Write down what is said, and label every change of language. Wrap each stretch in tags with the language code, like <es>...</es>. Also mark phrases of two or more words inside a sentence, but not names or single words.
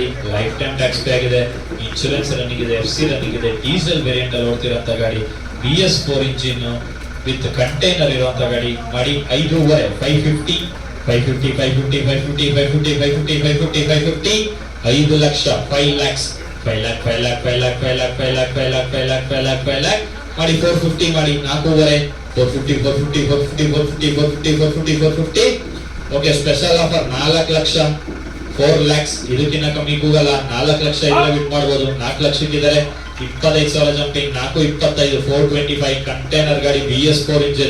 <en>life time tax pay</en> <kn>ಆಗಿದೆ.</kn> <en>insurance running</en> <kn>ಇದೆ.</kn> <en>FC running</en> <kn>ಇದೆ.</kn> <en>diesel variant</en> <kn>ಅಲ್ಲಿ ಓಡ್ತಿರೋಂಥ ಗಾಡಿ.</kn> <en>BS4 engine with container</en> <kn>ಇರುವಂತ ಗಾಡಿ. ಮಾಡಿ 5.5, 550, 550, 550, 550, 550, 550, 550, 550, 5 ಲಕ್ಷ, 5 lakhs, 5 lakh, 5 lakh, 5 lakh, 5 lakh, 5 lakh, 5 lakh, 5 lakh, 5 lakh, 5 lakh ಮಾಡಿ. 450 ಮಾಡಿ. 4.5, 450, 450, 450, 450, 450, 450, 450.</kn> <en>okay, special offer</en> <kn>4 ಲಕ್ಷ, 4 lakhs. ಇದಕ್ಕಿಂತ ಕಮ್ಮಿ ಕೂಗಲ್ಲ. 4 ಲಕ್ಷ ಇದ್ರೆ ಬಿಟ್ ಮಾಡ್ಬೋದು. 4 ಲಕ್ಷಕ್ಕಿದ್ದಾರೆ 25,000 ಜಂಪಿಂಗ್. 425, 425 ಕಂಟೈನರ್ ಗಾಡಿ</kn> <en>BS4 engine.</en>